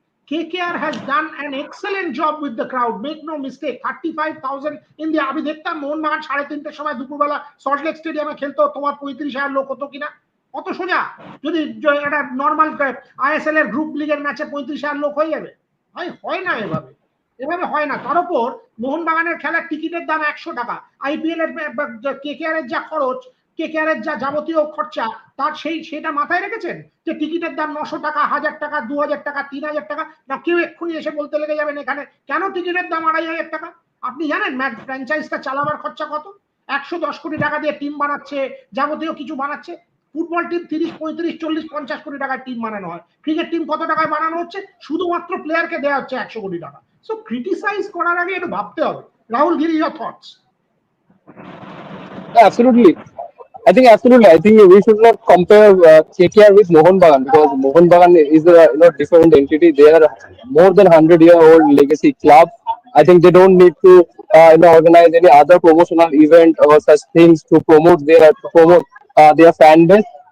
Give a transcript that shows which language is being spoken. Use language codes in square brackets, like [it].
[en] KKR has done an excellent job with the crowd. Make no mistake, 35,000 in the, [bn] আমি দেখতাম মোহনবাগান 3:30 সময় দুপুরবেলা সল্টলেক স্টেডিয়ামে খেলতো, তোমার 35,000 লোক হতো কিনা? অত সোজা যদি একটা নর্মাল ISL এর গ্রুপ লিগের ম্যাচে 35,000 লোক হয়ে যাবে? ভাই হয় না, এভাবে হয় না। তার উপর মোহনবাগানের খেলার টিকিটের দাম 100 টাকা। IPL এর KKR এর যা খরচ, KKR এর যা যাবতীয় খরচা, তার সেটা মাথায় রেখেছেন যে টিকিটের দাম 900 টাকা, 1000 টাকা, 2000 টাকা, 3000 টাকা? না, কেউ এক্ষুনি এসে বলতে লেগে যাবেন এখানে কেন টিকিটের দাম 2,500 টাকা? আপনি জানেন ম্যাচ ফ্র্যাঞ্চাইজটা চালাবার খরচা কত? 110 কোটি টাকা দিয়ে টিম বানাচ্ছে, যাবতীয় কিছু বানাচ্ছে। ফুটবল টিম 30, 35, 40, 50 কোটি টাকার টিম বানানো হয়। ক্রিকেট টিম কত টাকায় বানানো হচ্ছে? শুধুমাত্র প্লেয়ারকে দেওয়া হচ্ছে 100 কোটি টাকা। সো ক্রিটিসাইজ করার আগে একটু ভাবতে হবে। [en] Rahul Giri, your thoughts? Absolutely. I think we should not compare KKR with Mohun Bagan, because Mohun Bagan is a different entity. They are more than 100-year-old legacy club. I think they don't need to organize any other promotional event or such things to promote their fan base.